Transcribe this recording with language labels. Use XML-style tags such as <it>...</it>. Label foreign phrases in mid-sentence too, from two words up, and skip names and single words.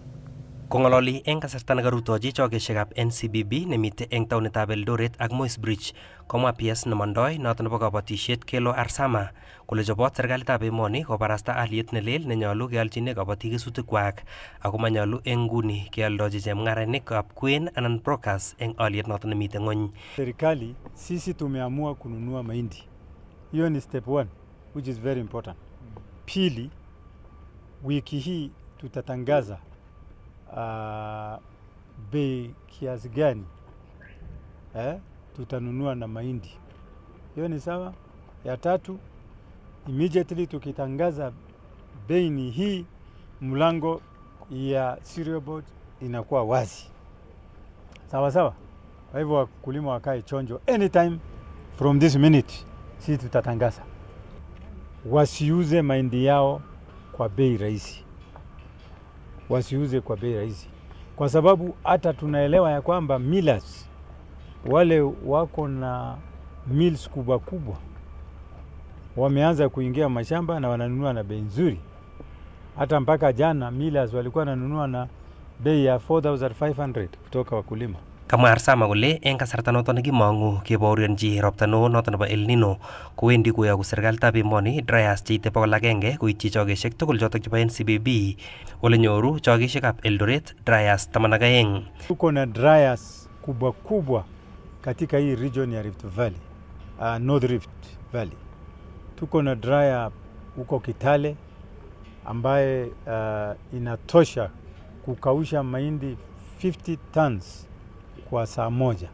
<kln>Kong'ololi eng kasarta nekarutochi chokeshekab NCBB nemite eng taonitab Eldoret ak Moi's Bridge, komwa PS nemondoi noto nebo kabatisiet Kelo Arsama kole chobot serikalitab emoni kobarasta aliet nelel nenyolu kealchine kabatik kesutikwak ako manyolu eng nguni kealdochi chemung'arainikab kwen anan brokers eng aliet noto nemite ng'ony.</kln> <sw>Serikali sisi tumeamua kununua mahindi. Hiyo ni</sw> <en>step 1 which is very important.</en> <sw>Pili, wiki hii tutatangaza bei kiasi gani tutanunua na mahindi. Hiyo ni sawa. Ya tatu, immediately tukitangaza bei ni hii, mlango ya cereal board inakuwa wazi. Sawa sawa. Kwa hivyo wakulima wakae chonjo.</sw> <en>Anytime from this minute</en> <sw>sisi tutatangaza. Wasiuze mahindi yao kwa bei rahisi. Wasiuze kwa bei rahisi. Kwa sababu hata tunaelewa ya kwamba millers wale wako na mills kubwa kubwa wameanza kuingia mashamba na wananunua na bei nzuri. Hata mpaka jana millers walikuwa wananunua na bei ya 4,500 kutoka wakulima.</sw> <kln>Kamwa Arsama kole eng kasarta noto nekimong'u kebaorionji ropta neo noto nebo El Nino kowendi koyoku serikalitab emoni dryers cheite 100 koityi chokeshek tugul chotok chebo NCBB ole nyoru chokeshekab Eldoret dryers 12.</kln> <sw>Tuko na dryers kubwa kubwa katika hii region ya Rift Valley, North Rift Valley. Tuko na dryer huko Kitale ambaye inatosha kukausha mahindi 50 tons kwa saa moja.</sw>